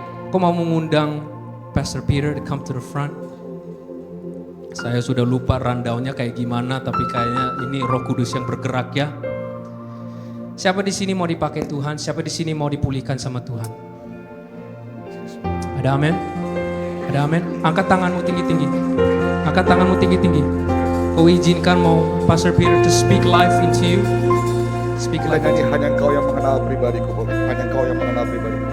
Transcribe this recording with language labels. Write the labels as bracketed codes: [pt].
[id] Kau mau mengundang Pastor Peter [en] to come to the front? [id] Saya sudah lupa rundownnya kayak gimana, tapi kayaknya ini Roh Kudus yang bergerak ya. Siapa di sini mau dipakai Tuhan? Siapa di sini mau dipulihkan sama Tuhan? Ada amin? Ada amin? Angkat tanganmu tinggi-tinggi. Angkat tanganmu tinggi-tinggi. Kau izinkan mau [en] Pastor Peter to speak life into you. Speak life into you. [id] Hanya Engkau yang mengenal pribadiku, hanya Engkau yang mengenal pribadiku.